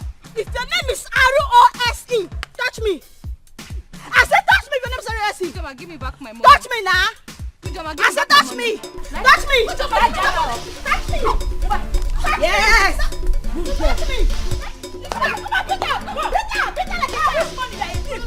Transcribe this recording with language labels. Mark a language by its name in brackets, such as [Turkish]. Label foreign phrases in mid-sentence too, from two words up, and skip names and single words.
[English] If your name is R-O-S-E, touch me. I said touch me if your name is R-O-S-E. Joma, give me back my money. Touch me now. Joma, I said touch me. Touch me. Touch me. Yes. Touch me. Come on, pick up. Pick up like this money that you give.